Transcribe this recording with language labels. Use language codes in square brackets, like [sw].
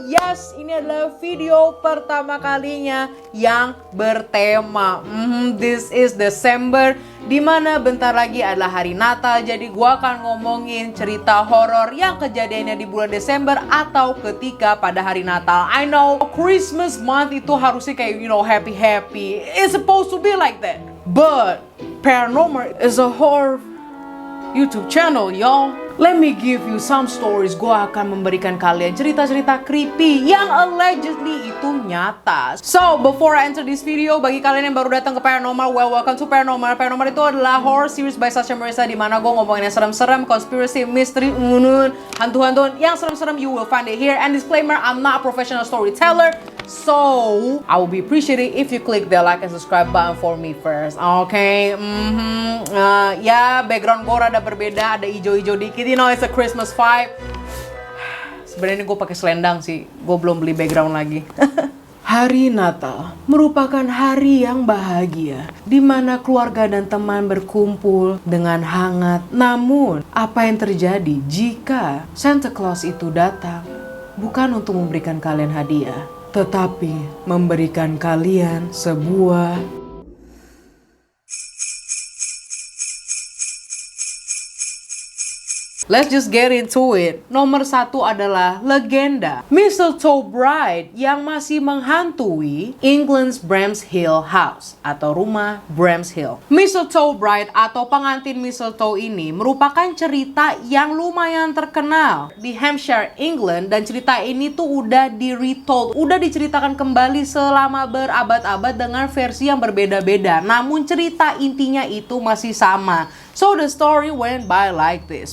[id] Yes, ini adalah video pertama kalinya yang bertema [en] This is December, [id] dimana bentar lagi adalah hari Natal. Jadi gua akan ngomongin cerita horor yang kejadiannya di bulan Desember atau ketika pada hari Natal. [en] I know Christmas month [id] itu harusnya kayak [en] happy. It's supposed to be like that. But Paranormal is a horror YouTube channel, y'all. Let me give you some stories. [id] Gua akan memberikan kalian cerita-cerita creepy yang allegedly itu nyata. [en] So, before I enter this video, [id] bagi kalian yang baru datang ke Paranormal, [en] welcome to Paranormal. [id] Paranormal itu adalah [en] horror series by Sasha Marissa, [id] di mana gua ngomongin yang serem-serem, conspiracy, mystery, hantu-hantuan yang serem-serem. [en] You will find it here. And disclaimer, I'm not a professional storyteller. So, I will be appreciated if you click the like and subscribe button for me first. Okay? [id] Ya, background gue rada berbeda, ada hijau-hijau dikit. [en] You know, it's a Christmas vibe. [id] Sebenarnya gue pakai selendang sih. Gue belum beli background lagi. Hari Natal merupakan hari yang bahagia, di mana keluarga dan teman berkumpul dengan hangat. Namun, apa yang terjadi jika Santa Claus itu datang bukan untuk memberikan kalian hadiah, tetapi memberikan kalian sebuah [en] Let's just get into it. [id] Nomor 1 adalah legenda Mistletoe Bride yang masih menghantui England's Bramshill House atau rumah Bramshill. Mistletoe Bride atau pengantin mistletoe ini merupakan cerita yang lumayan terkenal di Hampshire, England, dan cerita ini tuh udah di-retold, udah diceritakan kembali selama berabad-abad dengan versi yang berbeda-beda. Namun cerita intinya itu masih sama. [en] So the story went by like this.